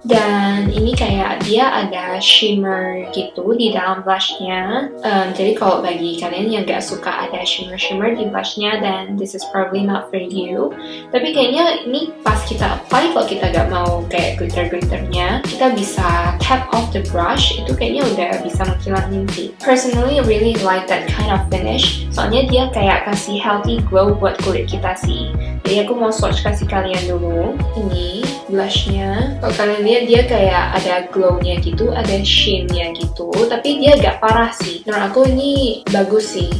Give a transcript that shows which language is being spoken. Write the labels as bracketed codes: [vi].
[id] Dan ini kayak dia ada shimmer gitu di dalam blushnya. Jadi kalau bagi kalian yang gak suka ada shimmer di blushnya, [en] then this is probably not for you. [id] Tapi kayaknya ini pas kita apply, kalau kita gak mau kayak glitter-glitternya, kita bisa [en] tap off the brush. [id] Itu kayaknya udah bisa menghilangin sih. [en] Personally, I really like that kind of finish. [id] Soalnya dia kayak kasih healthy glow buat kulit kita sih. Jadi aku mau swatch kasih kalian dulu. Ini blushnya. Kalau kalian lihat dia kayak ada glow-nya gitu, ada sheen-nya gitu. Tapi dia gak parah sih. Menurut aku ini bagus sih.